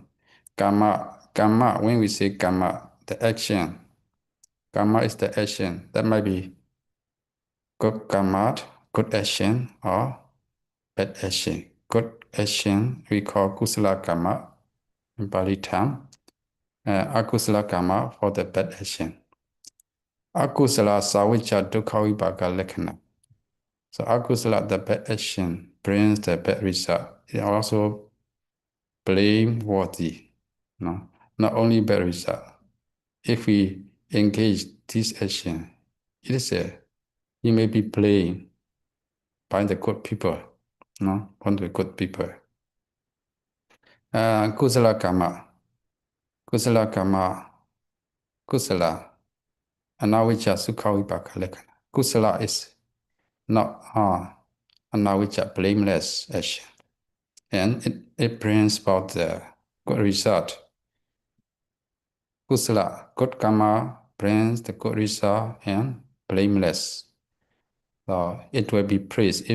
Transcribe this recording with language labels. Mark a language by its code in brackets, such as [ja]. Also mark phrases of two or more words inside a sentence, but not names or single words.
[en] Karma, when we say karma, the action, karma is the action. That might be good karma, good action, or bad action. [pi] Good action we call kusala karma in Pali term. Akusala karma [en] for the bad action. [pi] Akusala savicca dukkha vipaka lakkhana. [en] So akusala, the bad action, brings the bad result. It also blameworthy. No? Not only bad result. If we engage this action, it is you may be blamed by the good people. No? By the good people. [pi] Kusala karma. Kusala karma. Kusala. Anavicca sukha vipaka lakkhana. [en] Kusala is not anavicca, blameless action. And it brings about the good result. Kusala, good karma, brings the good result and blameless. So it will be praised.